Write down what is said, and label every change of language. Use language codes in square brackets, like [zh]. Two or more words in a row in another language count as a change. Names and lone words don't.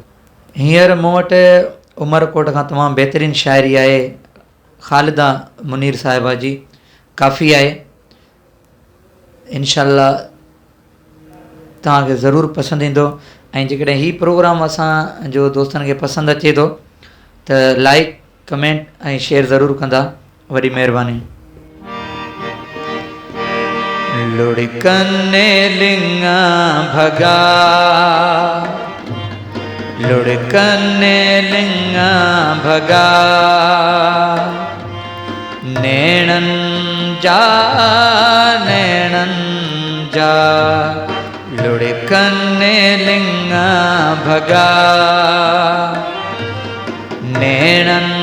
[sd] हींअर मूं वटि उमरकोट खां तमामु बहितरीनु शाइरी आहे ख़ालिदा मुनीर साहिबा जी, काफ़ी आहे। इंशाअल्लाह तव्हांखे ज़रूरु पसंदि ईंदो ऐं जेकॾहिं हीउ प्रोग्राम असांजो दोस्तनि खे पसंदि अचे थो त [en] like, comment [sd] ऐं शेयर ज़रूरु कंदा, वॾी महिरबानी। लुढ़कने लिंगा भगा, लुढ़कने लिंगा भगा, नैणन जा लुढ़कने लिंगा भगा, नैणन